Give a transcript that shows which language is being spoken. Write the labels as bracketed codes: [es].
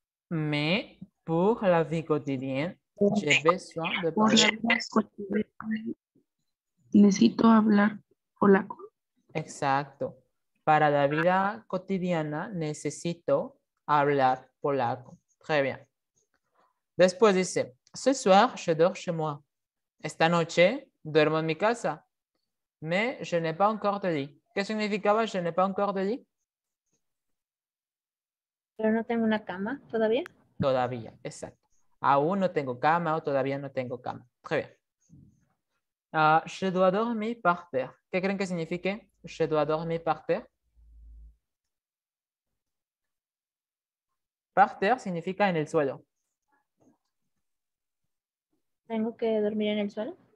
[fr] Mais pour la vie quotidienne, j'ai besoin de [es] Por la [fr] parler. [es] vida cotidiana, necesito hablar polaco. Exacto. Para la vida cotidiana necesito hablar polaco. [fr] Très bien. [es] Después dice, [fr] ce soir, je dors chez moi. [es] Esta noche duermo en mi casa. [fr] Mais je n'ai pas encore de lit. [es] ¿Qué significaba [fr] je n'ai pas encore de lit? [es] Pero no tengo una cama todavía. Todavía, exacto. Aún no tengo cama o todavía no tengo cama. [fr] Très bien. Je dois dormir par terre. [es] ¿Qué creen que signifique [fr] je dois dormir par terre? Par terre [es] significa en el suelo. ¿Tengo que dormir en el suelo?